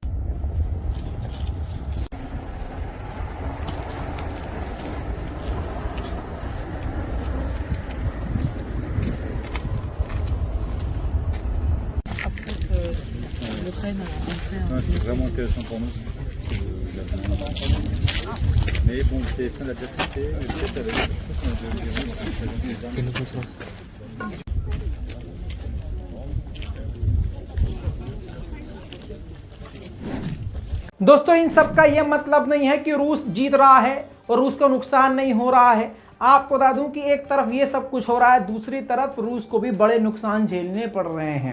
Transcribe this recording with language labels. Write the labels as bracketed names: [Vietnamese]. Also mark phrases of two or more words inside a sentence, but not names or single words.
[French] C'est vraiment intéressant pour nous. Mais bon, le téléphone a déjà traité, mais peut-être avec [Hindi] दोस्तों इन सब का यह मतलब नहीं है कि रूस जीत रहा है और रूस को नुकसान नहीं हो रहा है। आपको बता दूं कि एक तरफ ये सब कुछ हो रहा है, दूसरी तरफ रूस को भी बड़े नुकसान झेलने पड़ रहे हैं।